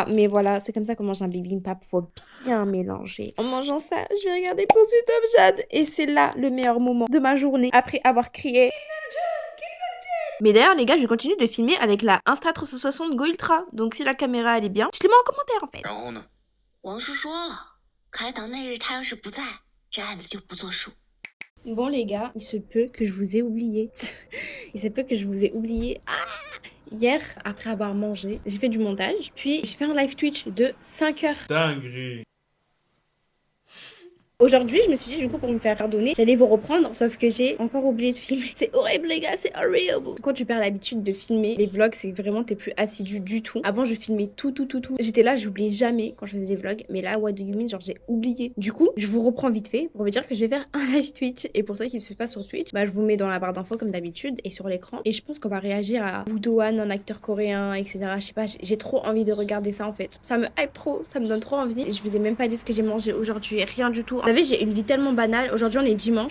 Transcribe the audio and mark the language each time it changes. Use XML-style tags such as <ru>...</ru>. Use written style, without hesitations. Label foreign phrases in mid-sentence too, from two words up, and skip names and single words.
<fr>Mais voilà, c'est comme ça qu'on mange un bibimbap. Faut bien mélanger. En mangeant ça, je vais regarder pour Sudov Jade. Et c'est là le meilleur moment de ma journée. Après avoir crié... Mais d'ailleurs, les gars, je continue de filmer avec la Insta360 Go Ultra. Donc si la caméra, elle est bien, dites-le moi en commentaire, en fait.</fr> <zh>然后呢？王叔说了，开膛那日他要是不在，这案子就不作数。</zh> <fr>Bon les gars, il se peut que je vous ai oublié. Il se peut que je vous ai oublié. Ah, hier, après avoir mangé, j'ai fait du montage. Puis j'ai fait un live Twitch de 5 heures. Dinguerie. Aujourd'hui, je me suis dit, du coup, pour me faire pardonner, j'allais vous reprendre, sauf que j'ai encore oublié de filmer. C'est horrible, les gars, c'est horrible. Quand tu perds l'habitude de filmer les vlogs, c'est vraiment, t'es plus assidu du tout. Avant, je filmais tout. J'étais là, j'oubliais jamais quand je faisais des vlogs. Mais là,</fr> <en>what do you mean,</en> <fr>genre, j'ai oublié. Du coup, je vous reprends vite fait pour vous dire que je vais faire un live Twitch. Et pour ceux qui ne suivent pas sur Twitch, bah, je vous mets dans la barre d'infos comme d'habitude et sur l'écran. Et je pense qu'on va réagir à Woo Do-hwan, un acteur coréen, etc. Je sais pas, j'ai trop envie de regarder ça en fait. Ça me hype trop, ça me donne trop envie. Je vous ai même pas dit ce que j'ai mangé aujourd'hui, rien du tout. Vous savez, j'ai une vie tellement banale. Aujourd'hui, on est dimanche.</fr>